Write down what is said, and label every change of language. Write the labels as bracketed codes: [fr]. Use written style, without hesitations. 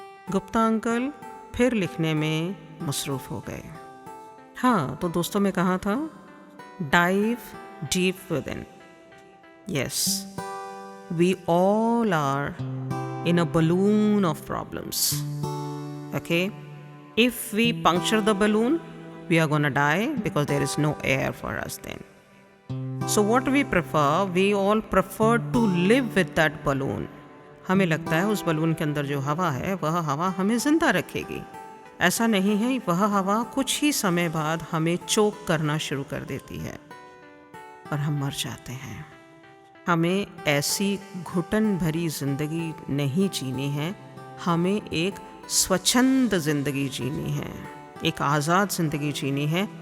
[hi] Gupta uncle फिर लिखने में मसरूफ़ हो गए। हाँ तो दोस्तों, मैं कहा था, [en] Dive deep within. Yes, we all are in a balloon of problems. Okay, if we puncture the balloon we are gonna die because there is no air for us then. So what we prefer, we all prefer to live with that balloon. [hi] हमें लगता है उस balloon के अंदर जो हवा है वह हवा हमें ज़िंदा रखेगी। ऐसा नहीं है, वह हवा कुछ ही समय बाद हमें चोक करना शुरू कर देती है और हम मर जाते हैं। हमें ऐसी घुटन भरी ज़िंदगी नहीं जीनी है, हमें एक स्वच्छंद ज़िंदगी जीनी है, एक आज़ाद ज़िंदगी जीनी है।